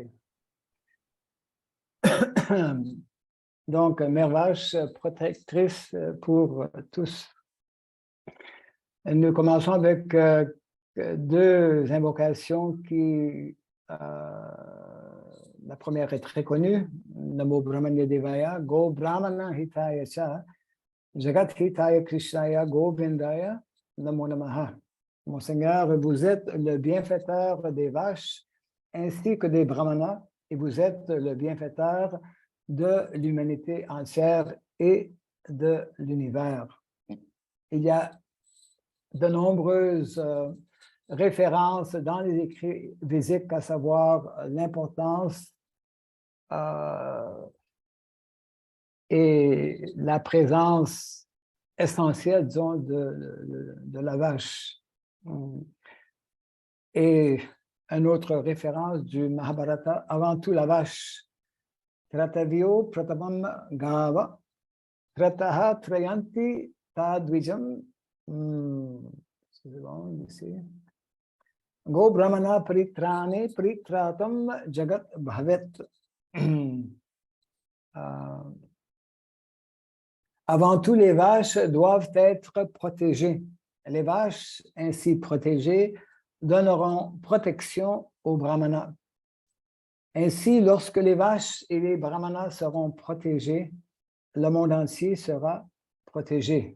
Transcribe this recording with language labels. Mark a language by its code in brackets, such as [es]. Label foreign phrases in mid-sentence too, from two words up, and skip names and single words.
[fr] Donc, Mère Vache, protectrice pour tous. Nous commençons avec deux invocations qui, la première est très connue, [sa] Namo Brahmanya Devaya, Go Brahmana Hitaya Cha, Jagat Hitaya Krishnaya Govindaya, Namo Namaha. [fr] Mon Seigneur, vous êtes le bienfaiteur des vaches ainsi que des brahmanas, et vous êtes le bienfaiteur de l'humanité entière et de l'univers. Il y a de nombreuses références dans les écrits védiques, à savoir l'importance et la présence essentielle, disons, de la vache. Et une autre référence du Mahabharata, avant tout la vache. [sa] Tratavyo pratamam gava, trataha trayanti tadvijam. [fr] C'est bon, ici. [sa] Go brahmana paritrane paritratam jagat bhavet. [fr] Avant tout, les vaches doivent être protégées. Les vaches ainsi protégées donneront protection aux brahmanas. Ainsi, lorsque les vaches et les brahmanas seront protégés, le monde entier sera protégé.